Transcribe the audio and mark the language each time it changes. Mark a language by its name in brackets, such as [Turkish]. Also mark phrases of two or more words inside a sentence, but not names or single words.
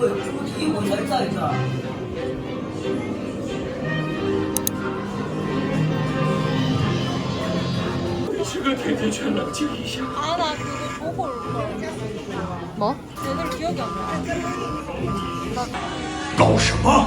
[Chinese] 吃个甜甜圈，冷静一下。 [Korean] 아 나 그거 보고 올 걸. 뭐? 얘들 기억이 안 나. [Chinese] 搞什么？